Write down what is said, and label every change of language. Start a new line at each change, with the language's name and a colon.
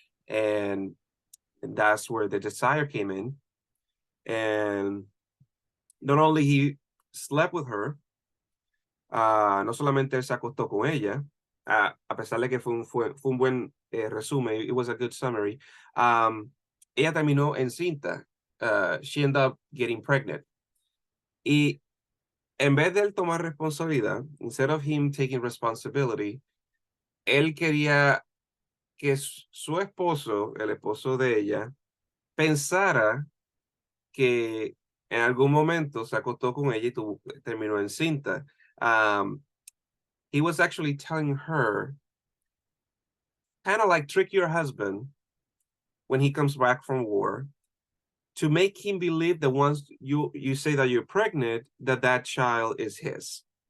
English: And that's where the desire came in. And not only he slept with her,
Spanish: no solamente él se acostó con ella, a pesar de que fue un buen resumen,
English: it was a good summary,
Spanish: ella terminó encinta.
English: She ended up getting pregnant.
Spanish: Y en vez de él tomar responsabilidad,
English: instead of him taking responsibility,
Spanish: él quería que su esposo, el esposo de ella, pensara que en algún momento se acostó con ella y terminó encinta.
English: He was actually telling her, kind of like trick your husband when he comes back from war, to make him believe that once you say that you're pregnant, that child is his.